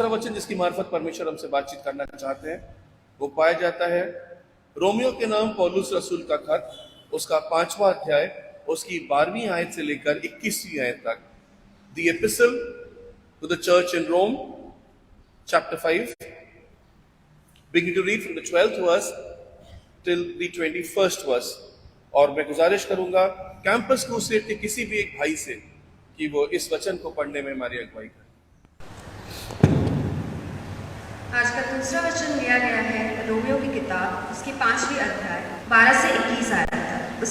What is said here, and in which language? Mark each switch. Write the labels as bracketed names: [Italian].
[Hindi] जिसकी मार्फत परमेश्वर हमसे बातचीत करना चाहते हैं वो पाया जाता है रोमियो के नाम पौलुस रसूल का खत, उसका 5वां अध्याय, उसकी 12वीं आयत से लेकर 21वीं आयत तक। [English] The epistle to the church in Rome, chapter 5, beginning to read from the 12th verse till the 21st verse। [Hindi] और मैं गुजारिश करूंगा कैंपस क्रूसेड के किसी भी एक भाई से कि वो इस वचन को पढ़ने में हमारी अगुवाई करें। आज का दूसरा वचन लिया गया है रोमियो की किताब, उसकी 5वीं अध्याय 12 से 21 आयत तक।